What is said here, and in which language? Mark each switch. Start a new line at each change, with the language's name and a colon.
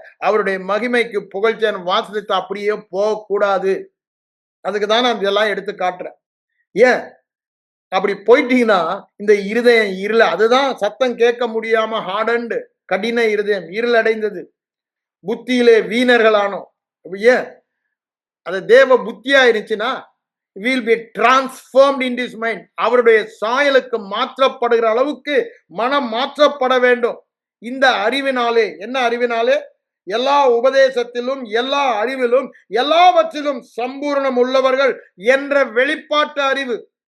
Tamil: அவருடைய மகிமைக்கு புகழ்ச்சியான வாசித்து அப்படியே போகக்கூடாது. அதுக்கு தான் நான் இதெல்லாம் எடுத்து காட்டுறேன். ஏன் அப்படி போயிட்டீங்கன்னா இந்த இருதயம் இருள, அதுதான் சத்தம் கேட்க முடியாம ஹார்டன்டு, கடின இருதயம் இருள் அடைந்தது, புத்தியிலே வீணர்களானோம். ஏன் அது தேவ புத்தியா இருந்துச்சுன்னா
English: will be transformed in his mind.
Tamil: அவருடைய சாயலுக்கு மாற்றப்படுகிற அளவுக்கு மனம் மாற்றப்பட வேண்டும். இந்த அறிவினாலே, என்ன அறிவினாலே? எல்லா உபதேசத்திலும் எல்லா அறிவிலும் எல்லாவற்றிலும் சம்பூர்ணம் உள்ளவர்கள் என்ற வெளிப்பாட்டு அறிவு.